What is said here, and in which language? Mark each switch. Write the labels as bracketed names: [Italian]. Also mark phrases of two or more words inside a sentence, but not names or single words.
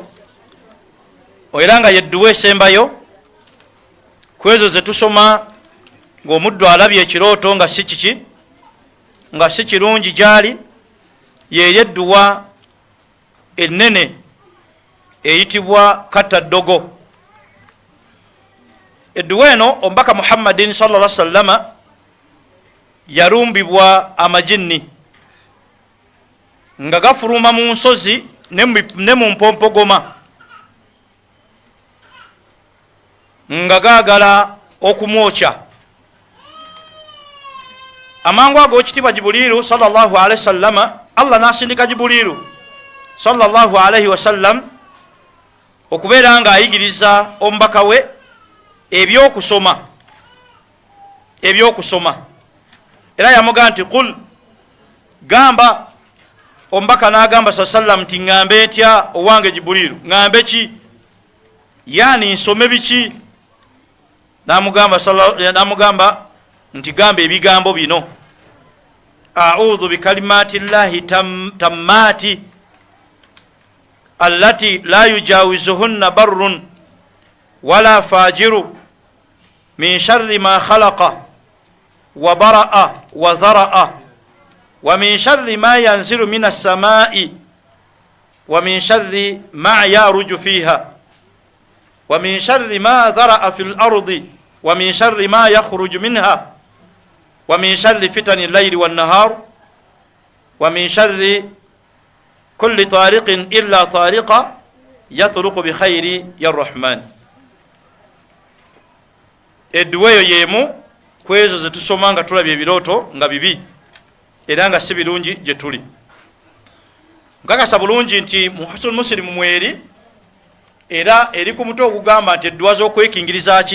[Ganda] era nga yedduwa esembayo kwezo zetusoma ng'omuddu alabye ekirooto nga si kiki nga si kirungi gyali yeeri edduwa ennene eyitibwa katta ddogo edduwa eno omubaka Muhammadin [Arabic] صلى الله عليه وسلم [Ganda] yalumbibwa amajinni nga gafuluma mu nsozi ne mu mpompogoma nga gaagala okumwokya amangu ago ekitiibwa Jibuliru [Arabic] صلى الله عليه وسلم [Ganda] Allah n'asindika Jibuliru [Arabic] صلى الله عليه وسلم [Ganda] okubeera nga ayigiriza omubaka we ebyokusoma era yamugaa nti qul gamba omubaka n'agamba sallam nti ŋŋambe ntya owange Jibuliru ŋŋambe ki yani nsome biki namugamba nti gamba ebigambo bino [Arabic] أعوذ بكلمات الله التامات التي لا يجاوزهن بر ولا فاجر من شر ما خلق وبرأ وذرأ ومن شر ما ينزل من السماء ومن شر ما يعرج فيها ومن شر ما ذرأ في الأرض ومن شر ما يخرج منها ومن شر فتن الليل والنهار ومن شر كل طارق إلا طارقا يطرق بخير يا رحمن. [Ganda] Edduwa eyo yemu kwezo zetusoma nga tulabye ebirooto nga bibi era nga si birungi gye tuli. Nkakasa bulungi nti muhasul muslimu mweri era eri ku mutwe okugamba nti edduwa z'okwekingiriza ki